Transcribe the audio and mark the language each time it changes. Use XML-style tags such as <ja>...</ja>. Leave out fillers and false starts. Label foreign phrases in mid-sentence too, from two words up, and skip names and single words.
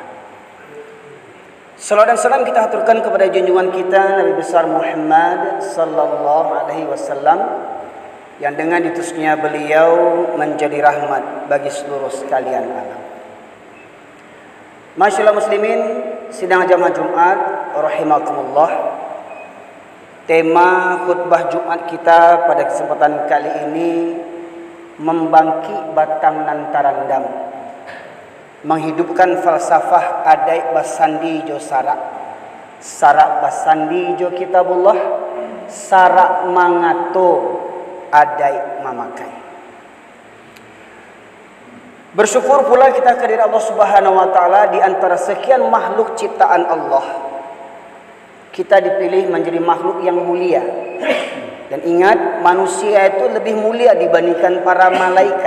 <id>Salawat dan salam kita haturkan kepada junjungan kita Nabi besar Muhammad</id> <ar>صلى الله عليه وسلم</ar> <id>yang dengan diutusnya beliau menjadi rahmat bagi seluruh sekalian alam. Masyaallah muslimin, sidang jamaah Jumat rahimakumullah.</id> <min>Tema khutbah Jumat kita pada kesempatan kali ini membangkit batang nan tarandam, menghidupkan falsafah adai basandi jo sarak basandi jo kitabullah, sarak mangato adai mamakai. Bersyukur pula kita kehadirat Allah</min> <ar>سبحانه وتعالى</ar> <min>di antara sekian makhluk ciptaan Allah. Kita dipilih menjadi makhluk yang mulia. Dan ingat, manusia itu lebih mulia dibandingkan para malaikat.</min>